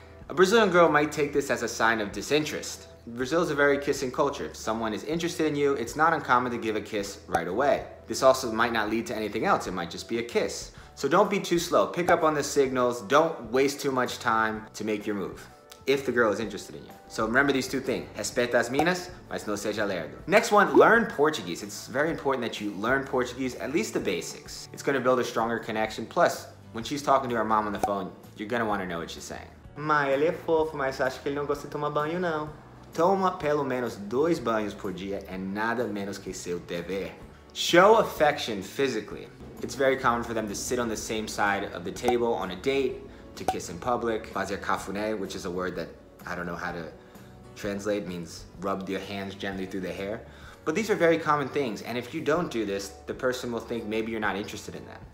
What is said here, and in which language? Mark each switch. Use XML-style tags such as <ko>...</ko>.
<en>A Brazilian girl might take this as a sign of disinterest. Brazil is a very kissing culture. If someone is interested in you, it's not uncommon to give a kiss right away. This also might not lead to anything else. It might just be a kiss. So don't be too slow. Pick up on the signals. Don't waste too much time to make your move, if the girl is interested in you. So remember these 2 things.</en> <pt>Respeita as minas, mas não seja lerdo.</pt> <en>Next one, learn Portuguese. It's very important that you learn Portuguese, at least the basics. It's gonna build a stronger connection. Plus, when she's talking to her mom on the phone, you're gonna wanna know what she's saying.</en> <pt>Mãe, ele é fofo, mas acho que ele não gosta de tomar banho, não. Toma pelo menos 2 banhos por dia é nada menos que seu dever.</pt> <en>Show affection physically. It's very common for them to sit on the same side of the table on a date, to kiss in public. Fazer cafuné, which is a word that I don't know how to translate, means rub your hands gently through the hair. But these are very common things, and if you don't do this, the person will think maybe you're not interested in that.</en>